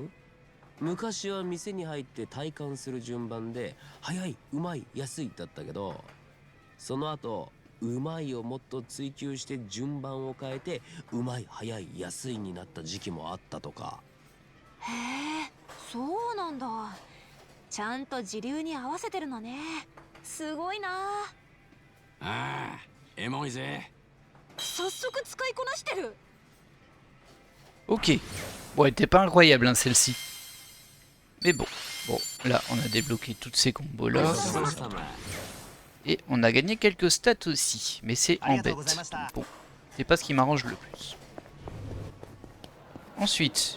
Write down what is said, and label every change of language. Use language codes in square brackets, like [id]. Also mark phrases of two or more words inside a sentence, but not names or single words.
[ja] 昔は店に入って体感する順番で早い、うまい、安いだったけど、その後うまいをもっと追求して順番を変えてうまい、早い、安いになった時期もあったとか。へえ、そうなんだ。ちゃんと時流に合わせてるのね。すごいな。ああ、エモいぜ。早速使いこなしてる。 [fr] Ok. Bon, elle était pas incroyable, hein, celle-ci. Mais bon. Bon, là, on a débloqué toutes ces combos-là. Et on a gagné quelques stats aussi. Mais c'est en bête. Donc bon, c'est pas ce qui m'arrange le plus. Ensuite...